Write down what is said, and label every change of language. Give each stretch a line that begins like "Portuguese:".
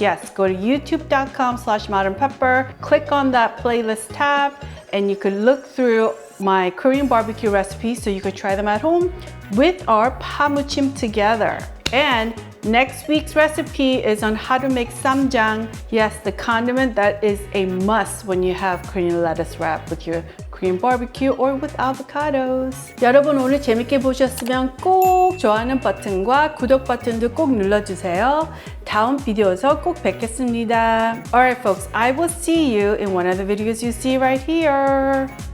English: Yes, go to youtube.com/modernpepper. Click on that playlist tab and you could look through my Korean barbecue recipes so you could try them at home with our PaMuChim together. And next week's recipe is on how to make 쌈장. Yes, the condiment that is a must when you have Korean lettuce wrap with your Korean barbecue or with avocados.
Korean: 여러분 오늘 재밌게 보셨으면 꼭 좋아하는 버튼과 구독 버튼도 꼭 눌러주세요. 다음 비디오에서 꼭 뵙겠습니다.
English: Alright folks, I will see you in one of the videos you see right here.